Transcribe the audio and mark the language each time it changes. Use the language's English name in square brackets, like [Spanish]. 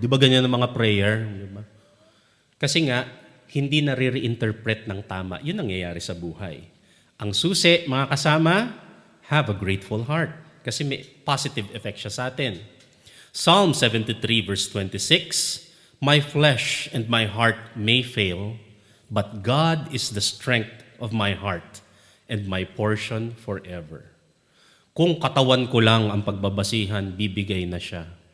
[Filipino] Di ba ganyan ang mga prayer? Di ba? Kasi nga, hindi na re-reinterpret ng tama. Yun ang nangyayari sa buhay. Ang susi, mga kasama, [English] have a grateful heart. [Filipino] Kasi may positive effect siya sa atin. [English] Psalm 73 verse 26, my flesh and my heart may fail, but God is the strength of my heart and my portion forever. [Filipino] Kung katawan ko lang ang pagbabasihan, bibigay na siya.